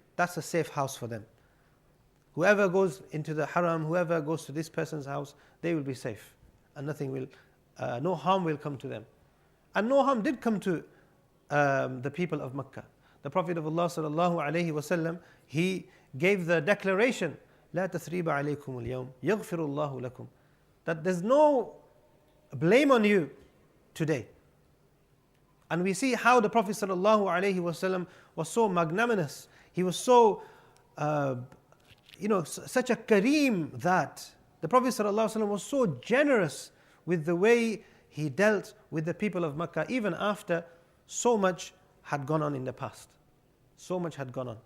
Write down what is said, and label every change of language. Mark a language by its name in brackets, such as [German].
[English] That's a safe house for them. Whoever goes into the haram, whoever goes to this person's house, they will be safe. And no harm will come to them. And no harm did come to the people of Makkah. The Prophet of Allah sallallahu alaihi wasallam, he gave the declaration [Arabic] لا تثريب عليكم اليوم يغفر الله لكم. [English] That there's no blame on you today. And we see how the Prophet ﷺ was so magnanimous. He was so, such a kareem, that the Prophet ﷺ was so generous with the way he dealt with the people of Mecca, even after so much had gone on in the past. So much had gone on.